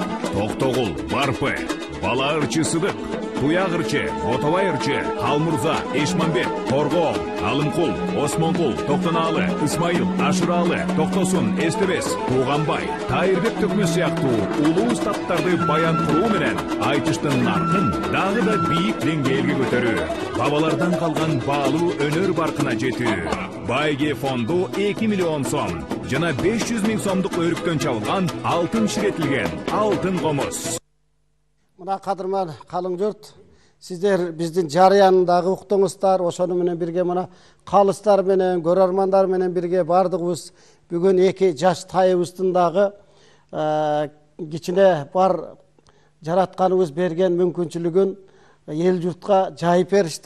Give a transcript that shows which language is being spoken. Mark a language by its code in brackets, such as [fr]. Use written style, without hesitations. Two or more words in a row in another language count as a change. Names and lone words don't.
[ky] Токтогул, Барпы, Бала ырчы Сыдык, Туяк ырчы, Ботобай ырчы, Халмурза, Эшмамбет, Торгоо, Алымкул, Осмонкул, Токтонаалы, Исмайыл, Ашыралы, Токтосун, Эстебес, Туганбай, Тайырбек төкмө сыяктуу улуу устаттарды баян куруу менен айтыштын наркын дагы да бийик деңгээлге көтөрүү, бабалардан калган баалуу өнөр баркына жетүү. Байге фонду 2 миллион сом жана 500 000 сомдук өрүктөн чабылган алтын ширетилген алтын комуз. Мына кадырман қалың жұрт, сіздер биздин жарыянындагы уктуңуздар, ошону менен бирге мына калыстар менен, көрөрмандар менен бирге бардыгыбыз бүгүн эки жаш тайыбыздын дагы кичине бар жаратканыбыз берген мүмкүнчүлүгүн эл журтка жайып беришти.